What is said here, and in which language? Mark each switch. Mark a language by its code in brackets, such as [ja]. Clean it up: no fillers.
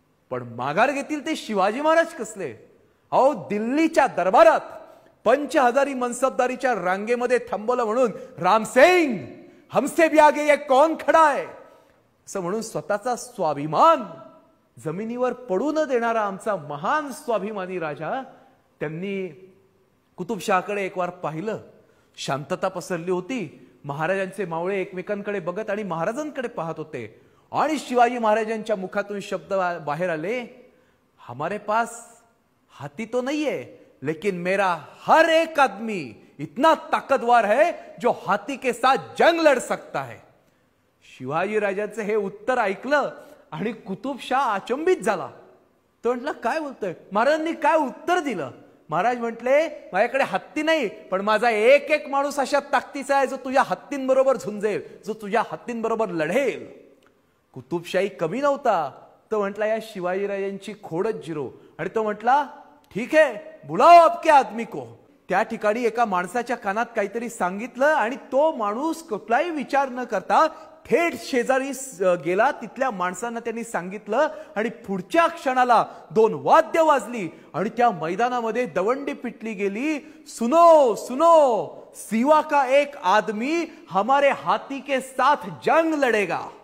[mr] पण माघार घेतील ते शिवाजी महाराज कसले. अहो, दिल्लीच्या दरबारात 5000 मनसबदारीच्या रांगेमध्ये थांबवलं म्हणून रामसिंग [hi] हमसे भी आगे ये कौन खडा है [mr] असं म्हणून स्वतःचा स्वाभिमान जमिनीवर पडू न देणारा आमचा महान स्वाभिमानी राजा, त्यांनी कुतुबशहाकडे एक वार पाहिलं. शांतता पसरली होती. महाराजांचे मावळे एकमेकांकडे बघत आणि महाराजांकडे पाहत होते. आणि शिवाजी महाराजांच्या मुखातून शब्द बाहेर आले, [hi] हमारे पास हाथी तो नहीं है, लेकिन मेरा हर एक आदमी इतना ताकतवर है जो हाथी के साथ जंग लड़ सकता है. [mr] शिवाजी राजांचे हे उत्तर ऐकलं आणि कुतुबशहा अचंबित झाला. तो म्हटला, काय बोलतोय, महाराजांनी काय उत्तर दिलं? महाराज म्हटले, माझ्याकडे हत्ती नाही, पण माझा एक एक माणूस अशा ताकदीचा आहे जो तुझ्या हत्तींबरोबर झुंजेल, जो तुझ्या हत्तींबरोबर लढेल. कुतुबशाही कमी नव्हता. तो म्हटला, या शिवाजीराजांची खोडच जिरो. आणि तो म्हटला, [hi] ठीक है, बुलाओ आपके आदमी को. [mr] त्या ठिकाणी एका माणसाच्या कानात काहीतरी सांगितलं आणि तो माणूस कुठलाही विचार न करता थेट शेजारी गेला. तिथल्या माणसांना त्यांनी सांगितलं आणि पुढच्या क्षणाला 2 वाद्य वाजली आणि त्या मैदानामध्ये दवंडी पिटली गेली. [hi] सुनो सुनो, सिवा का एक आदमी हमारे हाथी के साथ जंग लढेगा.